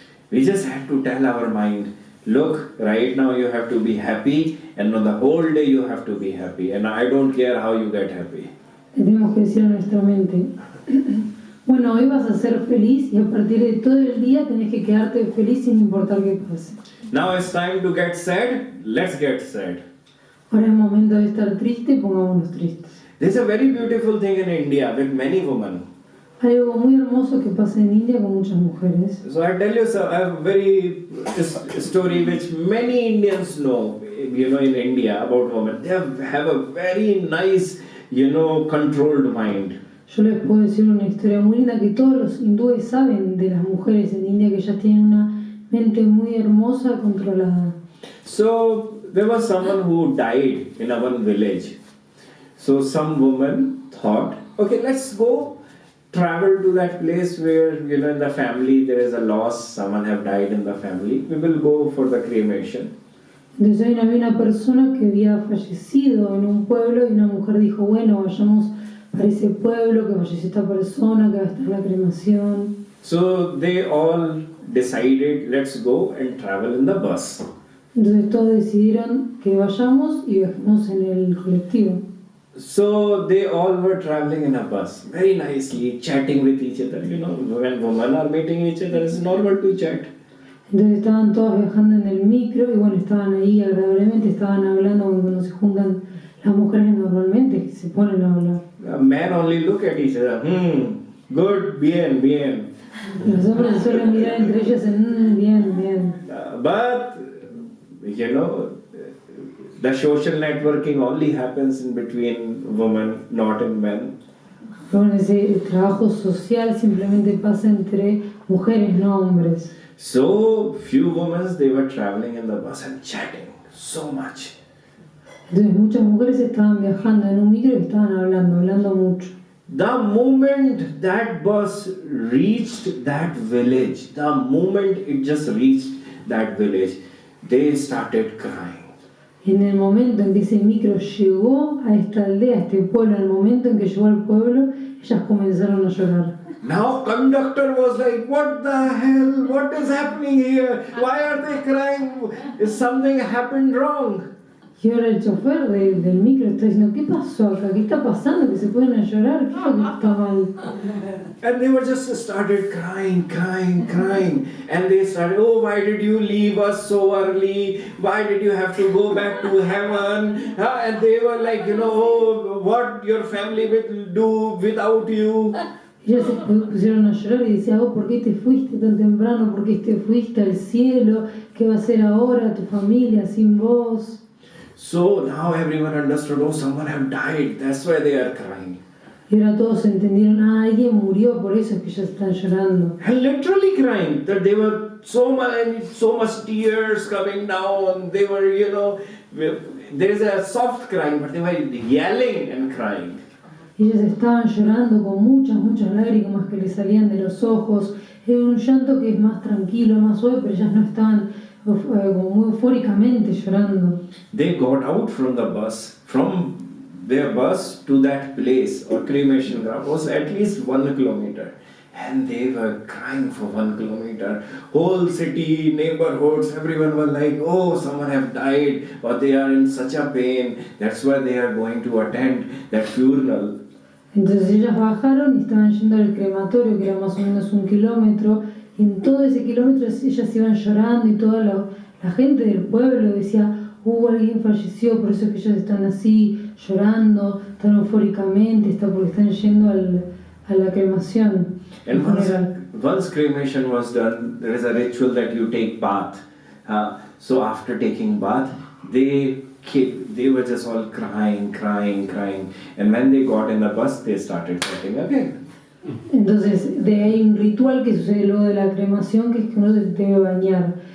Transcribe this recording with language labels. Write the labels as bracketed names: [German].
[English] We just have to tell our mind, look, right now you have to be happy, and on the whole day you have to be happy, and I don't care how you get happy. [Spanish] Le tenemos que decir a nuestra mente, bueno, hoy vas a ser feliz y a partir de todo el día tenés que quedarte feliz sin importar qué pase. [English] Now it's time to get sad, let's get sad. [Spanish] Ahora es momento de estar triste, pongámonos tristes. [English] There's a very beautiful thing in India with many women. [Spanish] Hay algo muy hermoso que pasa en India con muchas mujeres. [English] So I tell you a very story which many Indians know, in India about women. They have a very nice, controlled mind. [Spanish] Yo les puedo decir una historia muy linda que todos los hindúes saben de las mujeres en India, que ellas tienen una mente muy hermosa, controlada. [English] So there was someone who died in our village. So some woman thought, okay, let's go travel to that place where, in the family there is a loss, someone have died in the family. We will go for the cremation. [Spanish] Entonces había una persona que había fallecido en un pueblo y una mujer dijo, bueno, vayamos para ese pueblo, que falleció esta persona, que va a estar la cremación. [English] So they all decided, let's go and travel in the bus. [Spanish] Entonces todos decidieron que vayamos y viajemos en el colectivo. [English] So they all were traveling in a bus, very nicely, chatting with each other. When women are meeting each other, it's normal to chat. [Spanish] Entonces estaban todas viajando en el micro y bueno, estaban ahí agradablemente, estaban hablando cuando se juntan las mujeres normalmente, que se ponen a hablar. [English] Men only look at each other, good, [Spanish] bien, bien. Los hombres se suelen mirar entre ellos en bien, bien. [English] But, you know, the social networking only happens in between women, not in men. [Spanish] Pero bueno, ese trabajo social simplemente pasa entre mujeres, no hombres. [English] So few women, they were traveling in the bus and chatting so much. [Spanish] Entonces muchas mujeres estaban viajando en un micro y estaban hablando mucho. [English] The moment that bus reached that village, the moment it just reached that village, they started crying. [Spanish] En el momento en que ese micro llegó a esta aldea, a este pueblo, en el momento en que llegó al pueblo, ellas comenzaron a llorar. [English] Now conductor was like, what the hell? What is happening here? Why are they crying? Is something happened wrong? [Spanish] Y ahora el chofer del micro está diciendo, ¿qué pasó acá? ¿Qué está pasando? ¿Que se pueden a llorar? ¿Qué es lo que está mal? [English] And they were just started crying. And they started, oh, why did you leave us so early? Why did you have to go back to heaven? And they were like, oh, what your family will do without you? [Spanish] Ellos se pusieron a llorar y decían, oh, ¿por qué te fuiste tan temprano? ¿Por qué te fuiste al cielo? ¿Qué va a hacer ahora tu familia sin vos? [English] So now everyone understood, oh, someone have died. That's why they are crying. [Spanish] Y ahora todos entendieron, alguien murió, por eso es que ellos están llorando. [English] And literally crying, that they were so much tears coming down. They were, there's a soft crying, but they were yelling and crying. [Spanish] Ellos estaban llorando con muchas lágrimas que les salían de los ojos. Era un llanto que es más tranquilo, más suave, pero ellas no estaban como muy eufóricamente llorando. [English] They got out from the bus, from their bus to that place or cremation ground was at least 1 kilometer. And they were crying for 1 kilometer. Whole city, neighborhoods, everyone was like, oh, someone have died, or they are in such a pain. That's why they are going to attend that funeral. [Spanish] Entonces ellas bajaron y estaban yendo al crematorio, que era más o menos 1 kilómetro. Y en todo ese kilómetro ellas iban llorando y toda la gente del pueblo decía, alguien falleció, por eso es que ellas están así, llorando, tan eufóricamente, porque están yendo a la cremación. [English] And once cremation was done, there is a ritual that you take bath. So after taking bath, they were just all crying. And when they got in the bus, they started crying again. [Spanish] Entonces, de ahí un ritual que sucede luego de la cremación, que es que uno se debe bañar.